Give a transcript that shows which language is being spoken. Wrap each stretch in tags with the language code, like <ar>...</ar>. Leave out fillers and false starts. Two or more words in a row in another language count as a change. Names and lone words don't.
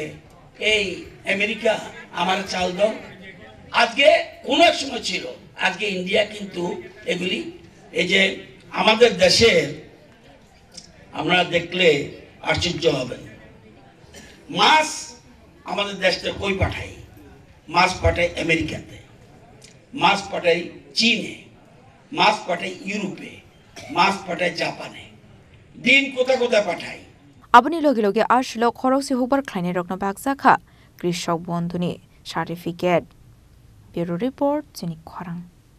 <bn>এই আমেরিকা আমার চাল দাও আজকে কোন এক সময় ছিল আজকে ইন্ডিয়া কিন্তু এগুলি এই যে আমাদের দেশের আমরা দেখলে আশ্চর্য হবেন মাছ আমাদের দেশটা কই পাঠাই মাছ পাঠাই আমেরিকাতে মাছ পাঠাই চীনে মাছ পাঠাই ইউরোপে মাছ পাঠাই জাপানে দিন কোথায় কোথায় পাঠাই</bn> <trp>Abani logi logi ashlo khorosi hukbar khlainai rokno bagjaka krishok bondhuni certificate</trp> <en>Bureau Report</en> <trp>Chinik Khorang</trp>